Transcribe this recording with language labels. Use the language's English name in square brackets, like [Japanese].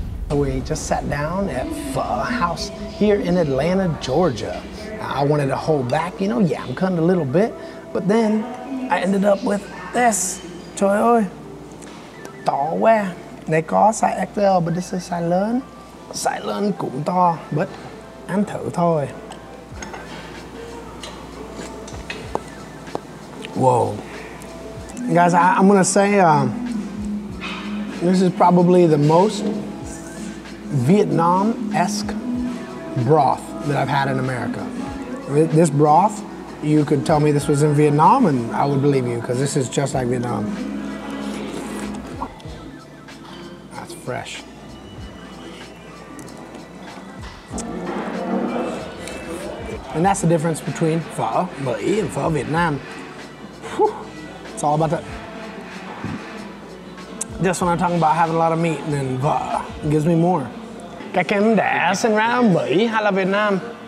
[English] We just sat down at Pho House here in Atlanta, Georgia. I wanted to hold back, [Vietnamese] giảm cân [English] a little bit, but then I ended up with this. [Vietnamese] Trời ơi, to quá. Này có size XL, [English] but this is [Vietnamese] size lớn. Size lớn cũng to, but ăn thử thôi. [English] Whoa. Guys, I'm gonna say this is probably the most Vietnam-esque broth that I've had in America. This broth, you could tell me this was in Vietnam and I would believe you because this is just like Vietnam. That's fresh. And that's the difference between phở Mỹ and phở Vietnam. Whew. It's all about that. Just when I'm talking about having a lot of meat and then phở gives me more. [Vietnamese] Cái kem đã sinh ra ở Mỹ hay là Việt Nam?